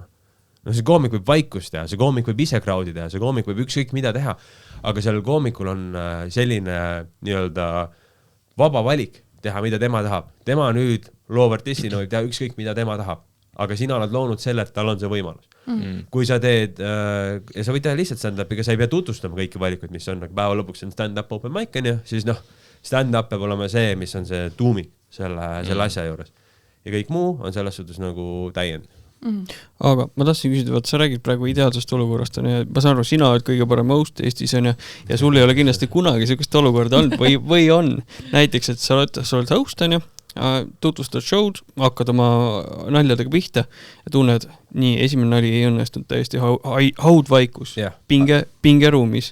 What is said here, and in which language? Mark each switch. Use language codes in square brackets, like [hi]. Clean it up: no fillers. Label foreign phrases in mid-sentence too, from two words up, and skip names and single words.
[et] No see koomik võib vaikust teha, see koomik võib ise crowdi teha, see koomik võib ükskõik mida teha, aga sellel koomikul on selline nii-öelda vaba valik teha, mida tema tahab. Tema nüüd loovartistina võib teha ükskõik mida tema tahab, aga sina oled loonud selle, et tal on see võimalus. Kui sa teed, ja sa võid teha lihtsalt stand-upiga, sa ei pea tutvustama kõiki valikuid, mis on, päeva lõpuks on [en] stand-up open mic [et] on ju, siis stand-up peab olema see, mis on see tuumik selle asja juures. Ja kõik muu on selles suhtes nagu täiend. Aga ma tahtsin küsida, vaat sa räägid praegu ideaalsest olukorrast, ja ma saan aru, sina oled kõige parem host Eestis on ja sul ei ole kindlasti kunagi sellist olukorda olnud või on näiteks, et sa oled host on ju, tutvustad show'd, hakkad oma naljadega pihta ja tunned, nii, esimene nali ei õnnestunud täiesti haudvaikus, pingeruumis.